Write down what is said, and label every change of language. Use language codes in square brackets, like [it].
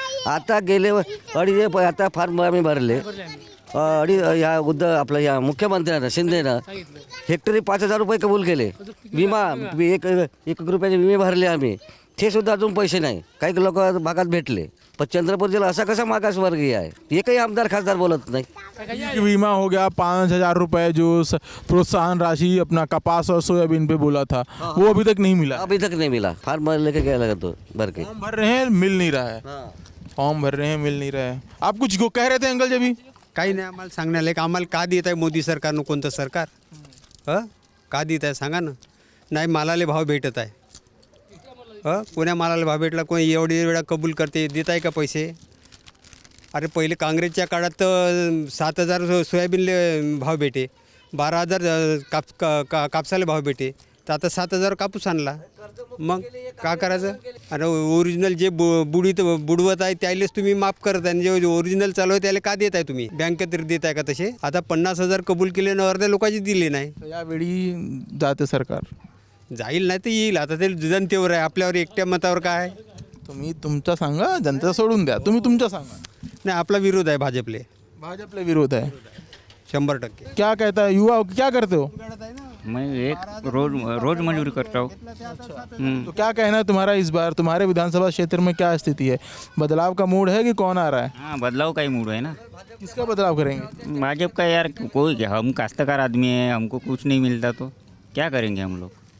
[mr] आता गेले आता फार्म आम्ही भरले या आपलं या मुख्यमंत्र्यानं शिंदेनं हेक्टरी 5,000 रुपये कबूल केले. विमा एक रुपयाचे विमे भरले आम्ही ते सुद्धा अजून पैसे नाही. काही लोक भागात भेटले पण चंद्रपूर जिल्हा असा कसा मागासवर्गीय आहे एकही आमदार खासदार बोलत नाही. [hi] बीमा हो गया 5,000 रुपए जो प्रोत्साहन राशि अपना कपास और सोयाबीन पे बोला था वो अभी तक नहीं मिला. अभी तक नहीं मिला. फार्म लेके गया लगा तो भर के फॉर्म भर रहे हैं मिल नहीं रहा है. फॉर्म भर रहे हैं मिल नहीं रहा है. आप कुछ कह रहे थे अंकल जी. [mr] काही नाही आम्हाला सांगण्याला की आम्हाला का देत आहे मोदी सरकारनं कोणतं सरकार का देत आहे सांगा ना. नाही मालाले भाव भेटत आहे कोण्या मालाला भाव भेटला कोणी एवढी वेळा कबूल करते देत आहे का पैसे. अरे पहिले काँग्रेसच्या काळात तर 7,000 सोयाबीनले भाव भेटे 12,000 कापसाला भाव भेटे तर आता 7,000 कापूस आणला मग का करायचं. आणि ओरिजिनल जे बुडवत आहे त्यालेच तुम्ही माफ करत आहे जे ओरिजिनल चालू आहे त्याला का देत आहे तुम्ही बँकेत देत आहे का तसे. आता 50,000 कबूल केले ना अर्ध्या लोकांचे दिले नाही. यावेळी जाते सरकार जाईल नाही तर येईल. आता ते जनतेवर आहे आपल्यावर एकट्या मतावर काय आहे. तुम्ही तुमचा सांगा जनता सोडून द्या तुम्ही तुमचा सांगा. नाही आपला विरोध आहे भाजपले विरोध आहे 100%. [hi] क्या कहता है युवा क्या करते हो. मैं एक रोज मजदूरी करता हूँ. तो क्या कहना है तुम्हारा इस बार तुम्हारे विधानसभा क्षेत्र में क्या स्थिति है बदलाव का मूड है कि कौन आ रहा है. हाँ बदलाव का ही मूड है ना. किसका बदलाव करेंगे. भाजपा का यार कोई हम काश्तकार आदमी है हमको कुछ नहीं मिलता तो क्या करेंगे हम लोग.